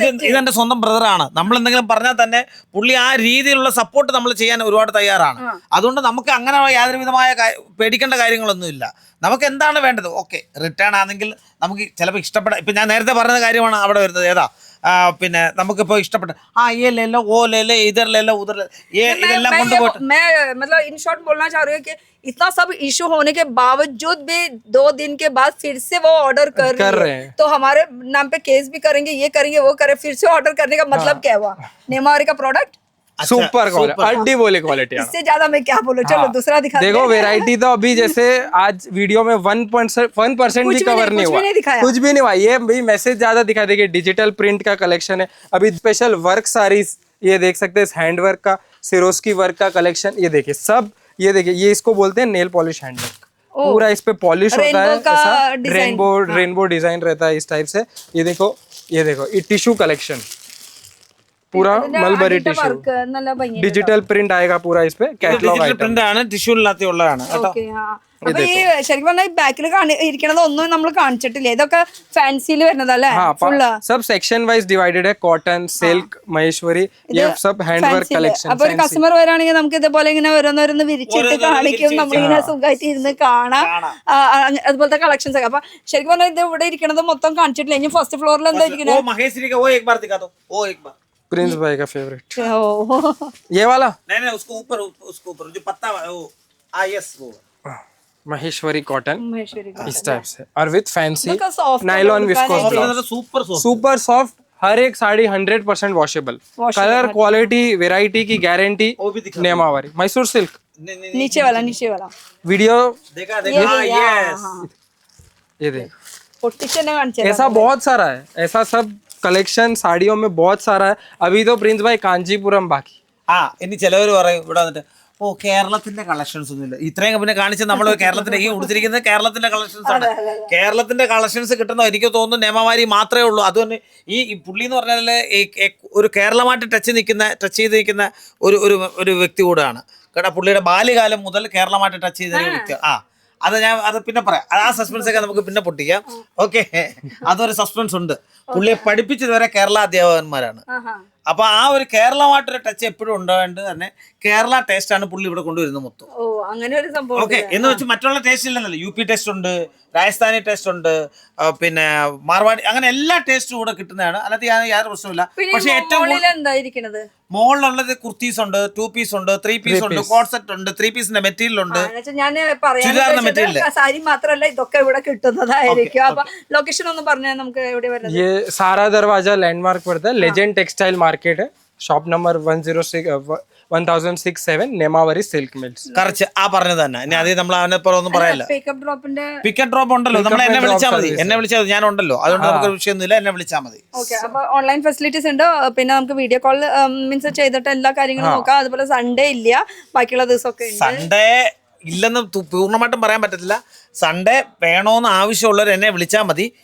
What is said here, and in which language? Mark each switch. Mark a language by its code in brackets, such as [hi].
[ml] ഇതെന്റെ സ്വന്തം ബ്രദറാണ് നമ്മൾ എന്തെങ്കിലും പറഞ്ഞാൽ തന്നെ പുള്ളി ആ രീതിയിലുള്ള സപ്പോർട്ട് നമ്മൾ ചെയ്യാൻ ഒരുപാട് തയ്യാറാണ് അതുകൊണ്ട് നമുക്ക് അങ്ങനെ യാതൊരു വിധമായ പേടിക്കേണ്ട കാര്യങ്ങളൊന്നുമില്ല നമുക്ക് എന്താണ് വേണ്ടത് ഓക്കെ റിട്ടേൺ ആണെങ്കിൽ നമുക്ക് ചിലപ്പോൾ ഇഷ്ടപ്പെട്ട ഇപ്പം ഞാൻ നേരത്തെ പറഞ്ഞ കാര്യമാണ് അവിടെ വരുന്നത് ഏതാ പിന്നെ നമുക്കിപ്പോൾ ഇഷ്ടപ്പെട്ട [hi] ये ले लो वो ले ले इधर ले लो उधर [ml] ഇതെല്ലാം കൊണ്ടുപോയിട്ട് [hi] मैं मतलब इन शॉर्ट बोलना चाह रही हूँ कि इतना सब इशू होने के बावजूद भी 2 दिन के बाद फिर से वो ऑर्डर कर रहे हैं तो हमारे नाम पे केस भी करेंगे ये करेंगे वो करें फिर से ऑर्डर करने का मतलब क्या हुआ नेमारी का प्रोडक्ट सुपर क्वालिटी बोले क्वालिटी इससे ज्यादा मैं क्या बोलूं चलो दूसरा दिखा देखो वैरायटी तो अभी जैसे आज वीडियो में 1% भी कवर नहीं हुआ कुछ भी नहीं हुआ ये भाई मैसेज ज्यादा दिखा देगी डिजिटल प्रिंट का कलेक्शन है अभी स्पेशल वर्क सारीज ये देख सकते हैं हैंड वर्क का सिरोस्की वर्क का कलेक्शन ये देखिए सब ये देखिए ये इसको बोलते हैं नेल पॉलिश हैंड वर्क पूरा इस पे पॉलिश होता है ऐसा रेनबो डिजाइन रहता है इस टाइप से ये देखो ये टिश्यू कलेक्शन पूरा मलबरी टिश्यू [ml] വർക്ക് നല്ല ഭംഗി [hi] डिजिटल प्रिंट आएगा पूरा इस पे कैटलॉग [en] digital item [ml] പ്രിന്റ് ആണ്, ടിഷ്യൂലിനകത്ത് ഉള്ളതാണ് കേട്ടോ. ഓക്കെ അപ്പൊ ഈ ശരിക്കും പറഞ്ഞാൽ ബാക്കിൽ ഇരിക്കണത് ഒന്നും നമ്മൾ കാണിച്ചിട്ടില്ല, ഇതൊക്കെ ഫാൻസിയിൽ വരുന്നതല്ലേ [hi] हाँ [en] full [hi] sub section wise divided है कॉटन सिल्क महेश्वरी ये सब हैंडवर्क कलेक्शन [ml] അപ്പൊ ഒരു കസ്റ്റമർ വരാണെങ്കിൽ നമുക്ക് ഇതുപോലെ ഇങ്ങനെ ഓരോന്നോരോന്ന് വിരിച്ചിട്ട് കാണിക്കും, നമ്മളിങ്ങനെ സുഖമായിട്ട് ഇരുന്ന് കാണാം. അതുപോലത്തെ കളക്ഷൻസ് ഒക്കെ. അപ്പൊ ശരിക്കും പറഞ്ഞാൽ ഇത് ഇവിടെ ഇരിക്കണത് മൊത്തം കാണിച്ചിട്ടില്ല. ഇനി ഫസ്റ്റ് ഫ്ലോറിൽ എന്താ [hi] वो [ml] ഇരിക്കുന്നത്? [hi] महेश्वरी का वो एक बार दिखा दो, वो एक बार. प्रिंस भाई का फेवरेट ഓ ये वाला नहीं नहीं उसको ऊपर, उसको ऊपर जो पत्ता वो, हाँ यस वो. महेश्वरी कॉटन [ml] മഹേശ്വരി [hi] इस टाइप से और विथ फैंसी इनका soft [en] nylon colour viscose [hi] का blouse [en] Super soft. [hi] Super soft हर एक sari 100% washable colour quality variety की गारंटी वो भी दिखा. नेमावारी मैसूर सिल्क नहीं नहीं नीचे वाला [en] video [hi] देखा देखा, हाँ यस. ये देख [ml] പൊട്ടിച്ച് തന്നെ കാണിച്ചു [hi] ऐसा बहुत सारा है ऐसा सब कलेक्शन साड़ियों में बहुत सारा है अभी तो प्रिंस भाई कांचीपुरम बाकी [ml] ആ ഇനി ചിലവർ പറയും ഇവിടെ വന്നിട്ട് ഓ കേരളത്തിന്റെ കളക്ഷൻസ് ഒന്നുമില്ല, ഇത്രയും പിന്നെ കാണിച്ച് നമ്മൾ കേരളത്തിന്റെ ഈ ഉടുത്തിരിക്കുന്നത് കേരളത്തിന്റെ കളക്ഷൻസ് ആണ്. കേരളത്തിന്റെ കളക്ഷൻസ് കിട്ടുന്ന എനിക്ക് തോന്നുന്നു നേമവാരി മാത്രമേ ഉള്ളൂ. അതുതന്നെ ഈ പുള്ളി എന്ന് പറഞ്ഞാൽ ഒരു കേരളമായിട്ട് ടച്ച് ചെയ്ത് നിൽക്കുന്ന ഒരു വ്യക്തി കൂടെയാണ് കേട്ടോ. പുള്ളിയുടെ ബാല്യകാലം മുതൽ കേരളമായിട്ട് ടച്ച് ചെയ്ത വ്യക്തി. അത് പിന്നെ പറയാം, ആ സസ്പെൻസ് ഒക്കെ നമുക്ക് പിന്നെ പൊട്ടിക്കാം. ഓക്കെ, അതൊരു സസ്പെൻസ് ഉണ്ട്. പുള്ളിയെ പഠിപ്പിച്ചത് വരെ കേരള അധ്യാപകന്മാരാണ്. അപ്പൊ ആ ഒരു കേരളമായിട്ടൊരു ടച്ച് എപ്പോഴും ഉണ്ടാവേണ്ടത് തന്നെ കേരള ടേസ്റ്റ് ആണ് പുള്ളി ഇവിടെ കൊണ്ടുവരുന്നത് മൊത്തം. ഓ അങ്ങനെ ഒരു സംഭവം. ഓക്കെ, എന്ന് വെച്ച് മറ്റുള്ള ടേസ്റ്റ് ഇല്ലെന്നല്ല, UP ടേസ്റ്റ് ഉണ്ട്, രാജസ്ഥാനി ടേസ്റ്റ് ഉണ്ട്, പിന്നെ മാർവാടി, അങ്ങനെ എല്ലാ ടേസ്റ്റും കൂടെ കിട്ടുന്നതാണ്. അല്ലാതെ യാതൊരു പ്രശ്നമില്ല. പക്ഷെ ഏറ്റവും എന്തായിരിക്കണത് മുകളിലുള്ളത് കുർത്തീസ് ഉണ്ട്, 2 പീസ് ഉണ്ട്, 3 പീസ് ഉണ്ട്, കോട്ട് സെറ്റ് ഉണ്ട്, 3 പീസിന്റെ മെറ്റീരിയൽ ഉണ്ട്. ഞാൻ ചുരിദാറിന്റെ മെറ്റീരിയൽ പറയാൻ സാരി മാത്രല്ല ഇതൊക്കെ ഇവിടെ കിട്ടുന്നതായിരിക്കും. അപ്പൊ ലൊക്കേഷൻ ഒന്ന് പറഞ്ഞാൽ നമുക്ക് എവിടെ വരുന്നത്? [hi] ये सारा दरवाजा लैंडमार्क पड़ता है लेजेंड टेक्सटाइल मार्केट है शॉप नंबर 1067 नेमावरी सिल्क मिल्स [ml] കറച്ച് ആ പറഞ്ഞത് തന്നെ. ഇനി അത് നമ്മൾ അവനെപ്പുറം ഒന്നും പറയല്ല. പിക്കപ്പ് ഡ്രോപ്പിന്റെ പിക്കറ്റ് ഡ്രോപ്പ് ഉണ്ടല്ലോ, നമ്മൾ എന്നെ വിളിച്ചാൽ മതി. എന്നെ വിളിച്ചാൽ ഞാൻ ഉണ്ടല്ലോ, അതുകൊണ്ട് നമുക്ക് വിഷയമൊന്നുമില്ല, എന്നെ വിളിച്ചാൽ മതി. ഓക്കെ, അപ്പൊ ഓൺലൈൻ ഫെസിലിറ്റീസ് ഉണ്ട്. പിന്നെ നമുക്ക് വീഡിയോ കോൾ മീൻസ് ചെയ്തിട്ട് എല്ലാ കാര്യങ്ങളും നോക്കാം. അതുപോലെ സൺഡേ ഇല്ല, ബാക്കിയുള്ള ദിവസമൊക്കെ ഉണ്ട്. സൺഡേ ഇല്ലെന്ന് പൂർണ്ണമായിട്ടും പറയാൻ പറ്റത്തില്ല. സൺഡേ വേണോന്ന് ആവശ്യമുള്ളവർ എന്നെ വിളിച്ചാൽ മതി.